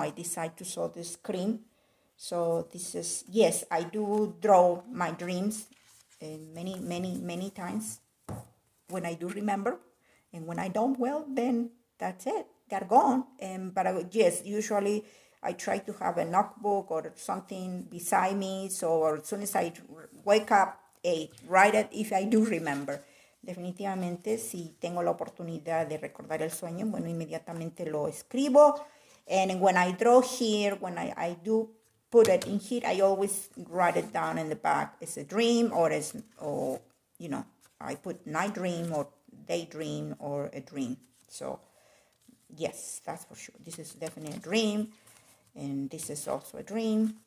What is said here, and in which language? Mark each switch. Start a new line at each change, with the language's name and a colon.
English: I decided to show the screen. So this is, yes, I do draw my dreams many times when I do remember. And when I don't, well, then that's it. They're gone. But yes, usually I try to have a notebook or something beside me. So as soon as I wake up, write it if I do remember.
Spanish: Definitivamente, si tengo la oportunidad de recordar el sueño, bueno, inmediatamente lo escribo.
English: And when I draw here, when I do put it in here, I always write it down in the back. It's a dream, or I put night dream or daydream or a dream. So, yes, that's for sure. This is definitely a dream. And this is also a dream.